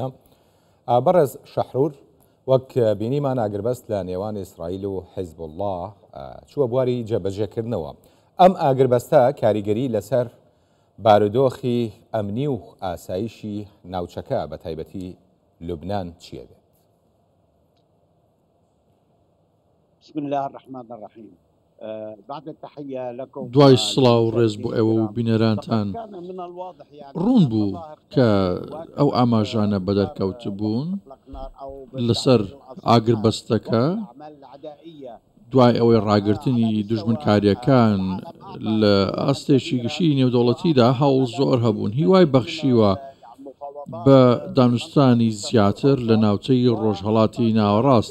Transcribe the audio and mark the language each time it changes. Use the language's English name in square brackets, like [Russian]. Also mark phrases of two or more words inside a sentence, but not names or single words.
[Central Kurdish] بەڕێز شەحرور، وەک بینیمان ئاگربەست لە نێوان ئیسرائیل و حیزب الله چووە بواری جێبەجێکردنەوە. ئەم ئاگربەستە کاریگەری لەسەر بارودۆخی ئەمنی و ئاسایشی ناوچەکە بە تایبەتی لوبنان چیە بێت؟ [Arabic] بسم الله الرحمن الرحيم. بعد التحية لكم. [Central Kurdish] دوای سڵاو و ڕێز بۆ ئێوە و بینەرانتان. ڕوون بوو کە ئەو ئاماژانە بەدەرکەوت بوون لەسەر ئاگربەستەکە دوای ئەوەی ڕاگررتنی دژمنکاریەکان لە ئاستێکی گشتی نێودەوڵەتیدا هەوڵ زۆر هەبوون، هیوای بەخشیوە بە دانوستانی زیاتر لە ناوچەی ڕۆژهەڵاتی ناوەڕاست.